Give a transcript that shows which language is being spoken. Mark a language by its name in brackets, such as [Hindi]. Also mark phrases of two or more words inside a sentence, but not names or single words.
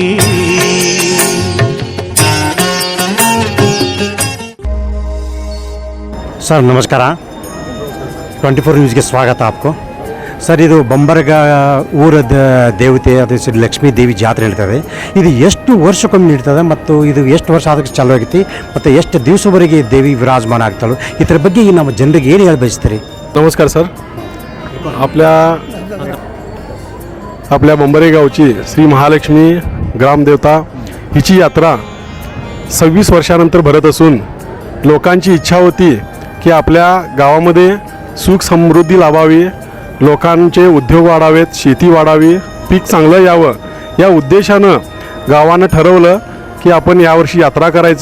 [Marathi] सर नमस्कार, [Kannada] 24 ನ್ಯೂಸ್ಗೆ ಸ್ವಾಗತ. आपको ಸರ್, ಇದು ಬಂಬರ್ಗ ಊರ ದೇವತೆ, ಅದು ಶ್ರೀ ಲಕ್ಷ್ಮೀ ದೇವಿ ಜಾತ್ರೆ ನಡೀತದೆ. ಇದು ಎಷ್ಟು ವರ್ಷಕ್ಕೊಮ್ಮೆ ನಡೀತದೆ ಮತ್ತು ಇದು ಎಷ್ಟು ವರ್ಷ ಆದಕ್ಕೆ ಚಾಲೂ ಆಗೈತಿ ಮತ್ತು ಎಷ್ಟು ದಿವಸವರೆಗೆ ದೇವಿ विराजमान ಆಗ್ತಾಳು, ಇದರ ಬಗ್ಗೆ ನಮ್ಮ ಜನರಿಗೆ ಏನು ಹೇಳಿ ಬಯಸ್ತೀರಿ? [Marathi] नमस्कार सर. आपल्या बंबरे गावची श्री महालक्ष्मी ग्रामदेवता हिची यात्रा 26 वर्षानंतर भरत असून लोकांची इच्छा होती की आपल्या गावामध्ये सुख समृद्धी लाभावी, लोकांचे उद्योग वाढावेत, शेती वाढावी, पीक चांगलं यावं, या उद्देशानं गावानं ठरवलं की आपण यावर्षी यात्रा करायची.